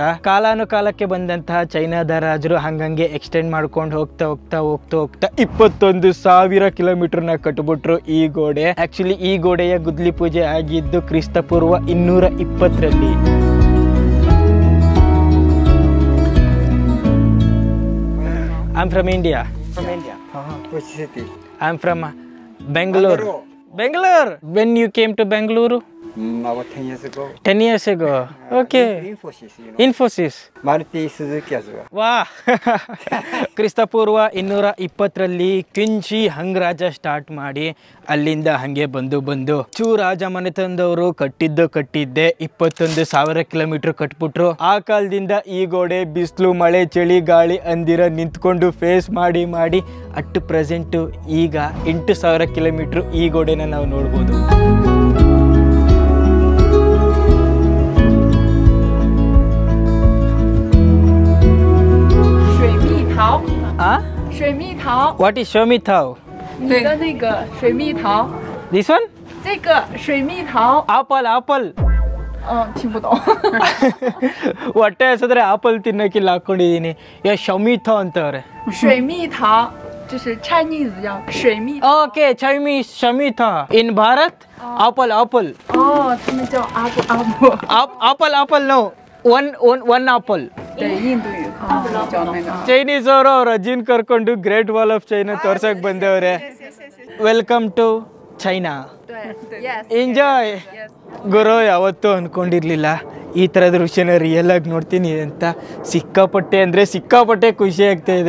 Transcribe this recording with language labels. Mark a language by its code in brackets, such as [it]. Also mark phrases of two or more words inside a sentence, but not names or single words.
[kn] ಕಾಲಾನುಕಾಲಕ್ಕೆ ಬಂದಂತಹ ಚೈನಾದ ರಾಜರು ಹಂಗಂಗೆ ಎಕ್ಸ್ಟೆಂಡ್ ಮಾಡ್ಕೊಂಡು ಹೋಗ್ತಾ 21,000 ಕಿಲೋಮೀಟ್ರನ್ನ ಕಟ್ಬಿಟ್ರು ಈ ಗೋಡೆ. ಆ್ಯಕ್ಚುಲಿ ಈ ಗೋಡೆಯ ಗುದ್ಲಿ ಪೂಜೆ ಆಗಿದ್ದು ಕ್ರಿಸ್ತಪೂರ್ವ 220ರಲ್ಲಿ. [en] I'm from India. From India. Which city? I'm from Bangalore. Bangalore. When you came to Bangalore? About 10 years ago. 10 years ago. Okay. Infosys, you know. Infosys. Maruti Suzuki as well. [kn] ವಾ ಕ್ರಿಸ್ತಪೂರ್ವ 220ರಲ್ಲಿ ಕಿಂಚಿ ಹಂಗರಾಜ ಸ್ಟಾರ್ಟ್ ಮಾಡಿ ಅಲ್ಲಿಂದ ಹಾಗೆ ಬಂದು ರಾಜ ಮನೆತನದವರು ಕಟ್ಟಿದ್ದೆ 21,000 ಕಿಲೋಮೀಟರ್ ಕಟ್ಬಿಟ್ರು. ಆ ಕಾಲದಿಂದ ಈ ಗೋಡೆ ಬಿಸಿಲು ಮಳೆ ಚಳಿ ಗಾಳಿ ಅಂದಿರ ನಿಂತ್ಕೊಂಡು ಫೇಸ್ ಮಾಡಿ [en] at present [kn] ಈಗ 8,000 ಕಿಲೋಮೀಟ್ರ್ ಈ ಗೋಡೆನ ನಾವು ನೋಡ್ಬೋದು. [zh] 水蜜桃， [en] what is ಶೋಮಿಥಾವ್? [zh] 你的那个水蜜桃， [en] this one [zh] 这个水蜜桃， [en] ಆಪಲ್ [zh] 听不懂。 [kn] ಹೊಟ್ಟೆ ಹಸಿದ್ರೆ ಆಪಲ್ ತಿನ್ನಕ್ಕಿಲ್ಲ ಹಾಕೊಂಡಿದೀನಿ. ಶಮಿಥಾ ಅಂತವ್ರೆ. [zh] 水蜜桃就是 Chinese 叫水蜜桃。 [en] okay Chinese Shamitha. in Bharat apple [zh] 哦，他们叫阿布阿布。 [en] apple no one apple. [zh] 对，印度语叫那个。 [kn] ಚೈನೀಸ್ ಅವರು ಅವ್ರ ಅಜ್ಜಿನ ಕರ್ಕೊಂಡು ಗ್ರೇಟ್ ವಾಲ್ ಆಫ್ ಚೈನಾ ತೋರ್ಸಕ್ ಬಂದವ್ರೆ. [en] welcome to China. [zh] 对，yes。 [en] ಎಂಜಾಯ್. [kn] ಗುರು ಯಾವತ್ತೂ ಅನ್ಕೊಂಡಿರ್ಲಿಲ್ಲ ಈ ಥರದ ದೃಶ್ಯನ ರಿಯಲ್ ಆಗಿ ನೋಡ್ತೀನಿ ಅಂತ. ಸಿಕ್ಕಾಪಟ್ಟೆ ಖುಷಿ ಆಗ್ತಾ ಇದೆ.